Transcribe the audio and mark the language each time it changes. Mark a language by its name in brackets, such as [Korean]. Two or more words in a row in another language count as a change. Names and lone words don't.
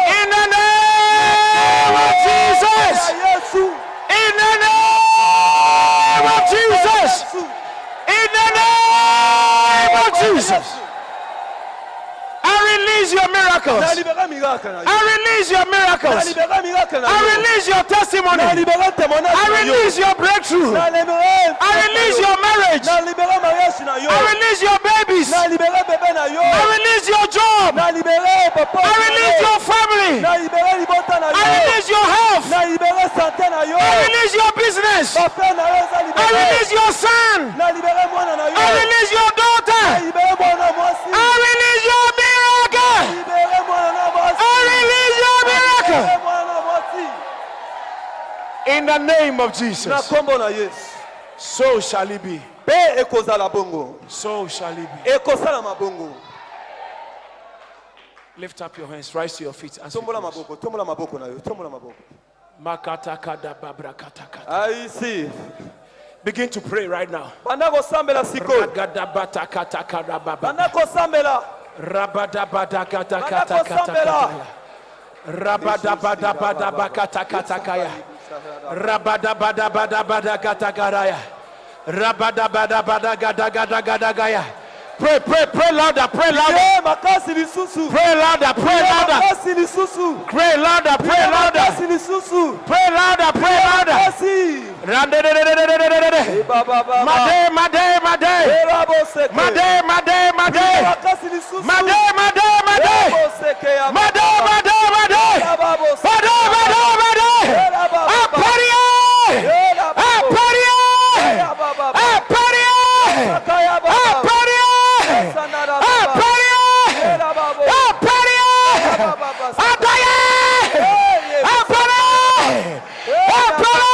[English] In the name of Jesus. [Lingala] Yesu. [English] In the name of Jesus. [Lingala] Yesu. [English] In the name of Jesus. I release your [Lingala] Na [English] miracles. [Lingala] libere miracle na yo. [English] I release your [Lingala] Na [English] miracles. [Lingala] libere miracle na [English] I [Lingala] yo. [English] release your [Lingala] Na [English] testimony. [Lingala] libere témoignage [English] I [Lingala] na yo. [English] release your breakthrough. [Lingala] Na libere. [English] I release your marriage. [Lingala] Na libere mariage na yo. [English] I release your babies. [Lingala] Na libere bébé na yo. [English] I release your job. [Lingala] Na libere papa. [English] I release your family. [Lingala] Na libere libota na [English] I [Lingala] yo. [English] release your health. [Lingala] Na libere santé na yo. [English] I release your business. [Lingala] Papa na yo za [English] I [Lingala] libere. [English] release your son. [Lingala] Na libere mwana na yo. [English] I release your [Lingala] Na [English] daughter. [Lingala] libere mwana mwasi. [English] I release your miracle. [Lingala] Libere mwana mwasi. [English] I release your miracle. [Lingala] Libere mwana mwasi. [English] In the name of [Lingala] Na [English] Jesus. [Lingala] kombo na Yesu. [English] So shall it be. [Lingala] Pe ekozala bongo. [English] So shall it be. [Lingala] Ekosala mabongo. [English] Lift up your hands. Rise to your feet. As we [Lingala] Tombola [English] close. [Lingala] maboko. Tombola maboko na yo. Tombola maboko. Makatakadababrakataka. Aisi. [English] Begin to pray right now. [Lingala] Banda kosambela siko. Ragadabatakatakatababa. Banda kosambela. Rabadabadakatakatakatakaya. Rabadabadabadabakatakaya. Rabadabadabadabadakatakaya. Rabadabadabadagadagadagadagaya. [English] Pray, pray, pray louder, pray louder. [Lingala] Priez makasi lisusu. [English] Pray louder, pray louder. [Lingala] Makasi lisusu. [English] Pray louder, pray [Lingala] Priez [English] louder. [Lingala] makasi lisusu. [English] Pray louder, pray louder. [Lingala] Makasi. Baba baba. Made, made, made. Erabo seke. Made, made, Priez made. makasi lisusu. Made, made, made. Erabo seke ya Made, baba. made, made. Erabo seke. Made, made, made. Erabo baba. Aparia! Erabo. Aparia! Erabo baba. Aparia! Sakaya baba. Aparia! Sanara baba. Aparia! Erabo. Aparia! Baba. Apaya! Apaya! Apaya!